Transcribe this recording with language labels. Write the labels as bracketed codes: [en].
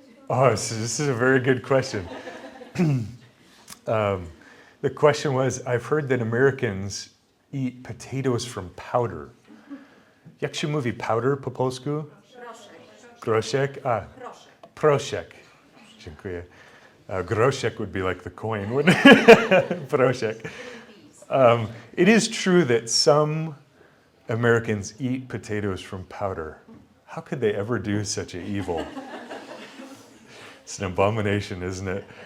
[en] Oh, so this is a very good question. The question was, I've heard that Americans eat potatoes from powder. [pl] Jak się mówi powder po polsku? Groszek? Proszek. Dziękuję. [en] Groszek would be like the coin, wouldn't it? Proszek. It is true that some Americans eat potatoes from powder. How could they ever do such an evil? It's an abomination, isn't it?